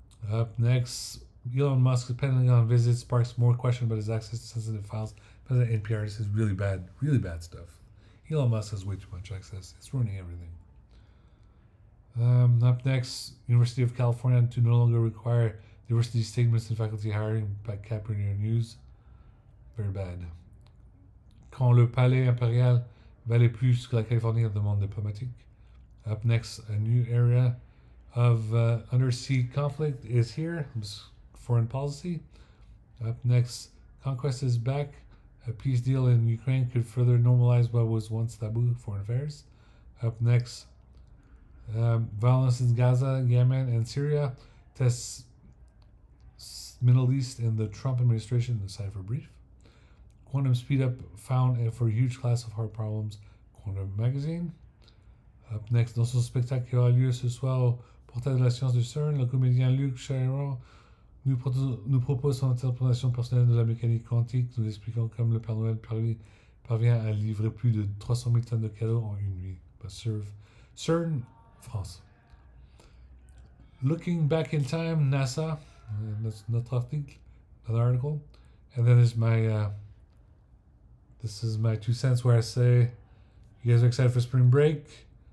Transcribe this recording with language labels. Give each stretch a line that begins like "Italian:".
English: Up next, Elon Musk's Pentagon visit sparks more questions about his access to sensitive files. President NPR, this is really bad stuff. Elon Musk has way too much access. It's ruining everything. Up next, University of California to no longer require diversity statements in faculty hiring by Capricorn News. Very bad.
French: Quand le palais impérial valait plus que la Californie dans le monde diplomatique.
English: Up next, a new area of undersea conflict is here. Foreign policy. Up next, conquest is back. A peace deal in Ukraine could further normalize what was once taboo. Foreign affairs. Up next, violence in Gaza, Yemen, and Syria tests Middle East and the Trump administration. The Cipher brief. Quantum speed up found for a huge class of hard problems. Quantum magazine. Up next,
French: dans son spectacle qui aura lieu ce soir au portail de la science du CERN, le comédien Luc Chairon nous propose son interprétation personnelle de la mécanique quantique, nous expliquant comme le Père Noël parvient à livrer plus de 300 000 tonnes de cadeaux en une nuit.
English: CERN, France. Looking back in time, NASA, that's
French: notre article,
English: another article. And then there's my, this is my 2 cents where I say, you guys are excited for spring break.